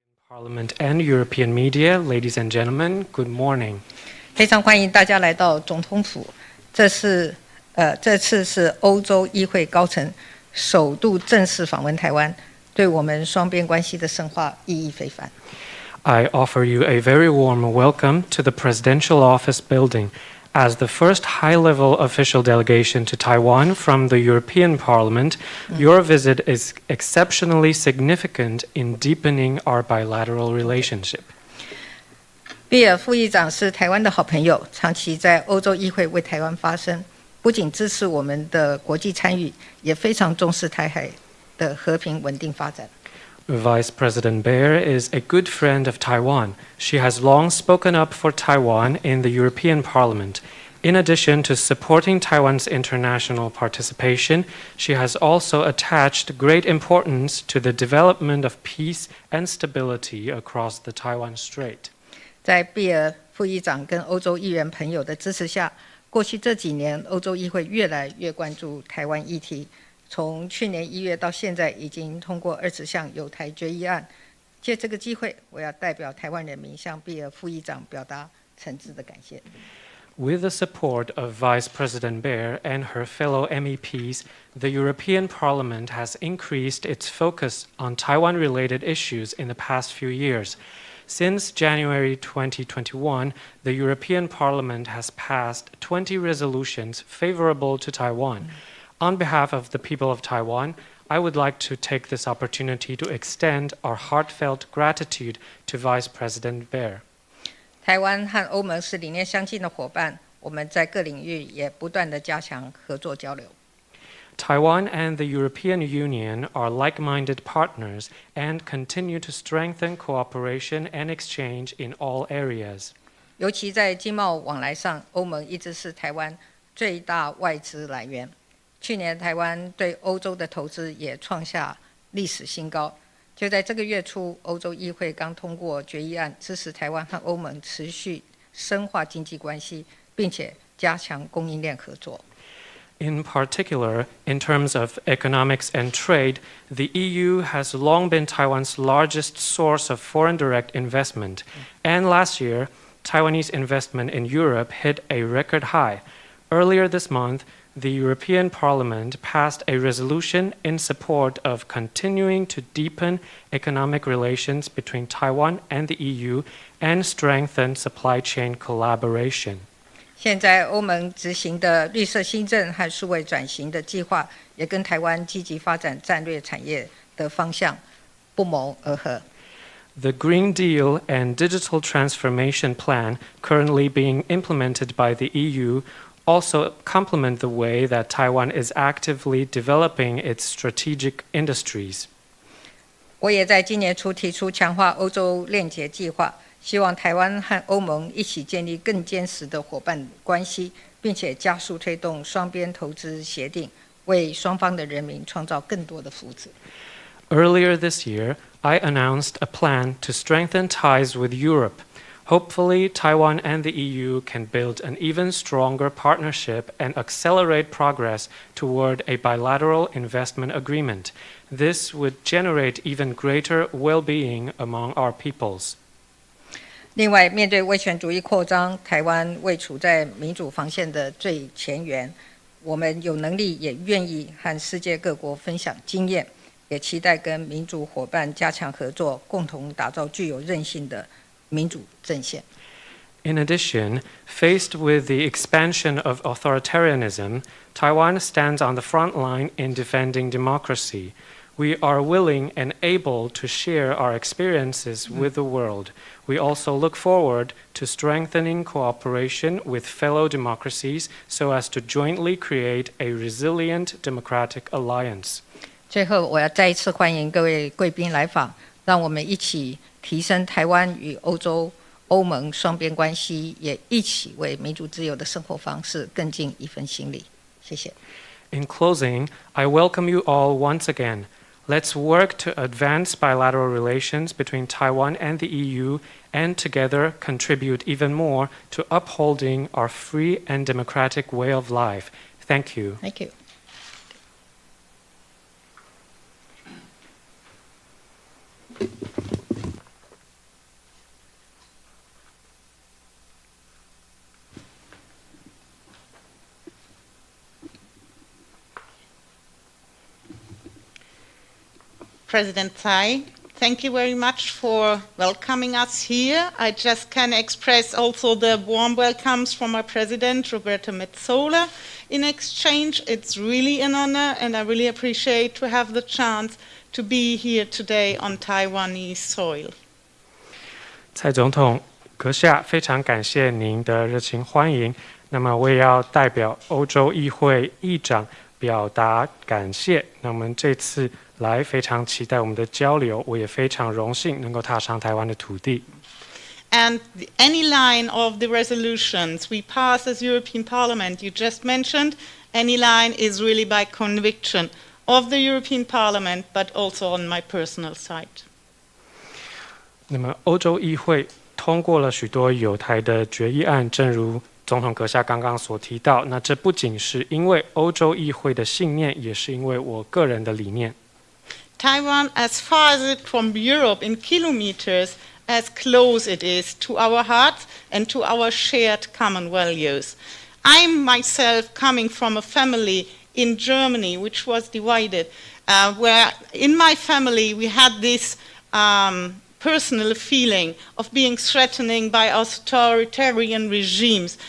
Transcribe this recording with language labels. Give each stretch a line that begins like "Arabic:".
English: Parliament and European media, ladies and gentlemen, good morning.
Chinese: 非常欢迎大家来到总统府。这次是欧洲议会高层首度正式访问台湾，对我们双边关系的深化意义非凡。
English: I offer you a very warm welcome to the Presidential Office Building. As the first high-level official delegation to Taiwan from the European Parliament, your visit is exceptionally significant in deepening our bilateral relationship.
Chinese: 毕尔副议长是台湾的好朋友，长期在欧洲议会为台湾发声，不仅支持我们的国际参与，也非常重视台海的和平稳定发展。
English: Vice President Beer is a good friend of Taiwan. She has long spoken up for Taiwan in the European Parliament. In addition to supporting Taiwan's international participation, she has also attached great importance to the development of peace and stability across the Taiwan Strait.
Chinese: 在毕尔副议长跟欧洲议员朋友的支持下，过去这几年，欧洲议会越来越关注台湾议题。从去年1月到现在，已经通过20项友台决议案。借这个机会，我要代表台湾人民向毕尔副议长表达诚挚的感谢。
English: With the support of Vice President Beer and her fellow MEPs, the European Parliament has increased its focus on Taiwan-related issues in the past few years. Since January 2021, the European Parliament has passed 20 resolutions favorable to Taiwan. On behalf of the people of Taiwan, I would like to take this opportunity to extend our heartfelt gratitude to Vice President Beer.
Chinese: 台湾和欧盟是理念相近的伙伴，我们在各领域也不断地加强合作交流。
English: Taiwan and the European Union are like-minded partners and continue to strengthen cooperation and exchange in all areas.
Chinese: 尤其在经贸往来上，欧盟一直是台湾最大外资来源。去年台湾对欧洲的投资也创下历史新高。就在这个月初，欧洲议会刚通过决议案，支持台湾和欧盟持续深化经济关系，并且加强供应链合作。
English: In particular, in terms of economics and trade, the EU has long been Taiwan's largest source of foreign direct investment. And last year, Taiwanese investment in Europe hit a record high. Earlier this month, the European Parliament passed a resolution in support of continuing to deepen economic relations between Taiwan and the EU and strengthen supply chain collaboration.
Chinese: 现在欧盟执行的绿色新政和数位转型的计划，也跟台湾积极发展战略产业的方向不谋而合。
English: The Green Deal and Digital Transformation Plan currently being implemented by the EU also complement the way that Taiwan is actively developing its strategic industries.
Chinese: 我也在今年初提出强化欧洲链结计划，希望台湾和欧盟一起建立更坚实的伙伴关系，并且加速推动双边投资协定，为双方的人民创造更多的福祉。
English: Earlier this year, I announced a plan to strengthen ties with Europe. Hopefully, Taiwan and the EU can build an even stronger partnership and accelerate progress toward a bilateral investment agreement. This would generate even greater well-being among our peoples.
Chinese: 另外，面对威权主义扩张，台湾位处在民主防线的最前沿，我们有能力也愿意和世界各国分享经验，也期待跟民主伙伴加强合作，共同打造具有韧性的民主阵线。
English: In addition, faced with the expansion of authoritarianism, Taiwan stands on the front line in defending democracy. We are willing and able to share our experiences with the world. We also look forward to strengthening cooperation with fellow democracies so as to jointly create a resilient democratic alliance.
Chinese: 最后，我要再一次欢迎各位贵宾来访，让我们一起提升台湾与欧盟双边关系，也一起为民主自由的生活方式更尽一份心力。谢谢。
English: In closing, I welcome you all once again. Let's work to advance bilateral relations between Taiwan and the EU and together contribute even more to upholding our free and democratic way of life. Thank you. Thank you. President Tsai, thank you very much for welcoming us here. I just can express also the warm welcomes from our President, Roberta Metsola, in exchange. It's really an honor, and I really appreciate to have the chance to be here today on Taiwanese soil.
Chinese: 蔡总统阁下，非常感谢您的热情欢迎。那么我也要代表欧洲议会议长表达感谢。那我们这次来非常期待我们的交流，我也非常荣幸能够踏上台湾的土地。
English: And any line of the resolutions we pass as European Parliament, you just mentioned, any line is really by conviction of the European Parliament, but also on my personal side.
Chinese: 那么欧洲议会通过了许多有台的决议案，正如总统阁下刚刚所提到，那这不仅是因为欧洲议会的信念，也是因为我个人的理念。
English: Taiwan, as far as it from Europe in kilometers, as close it is to our hearts and to our shared common values. I'm myself coming from a family in Germany which was divided, where in my family we had this personal feeling of being threatened by authoritarian regimes.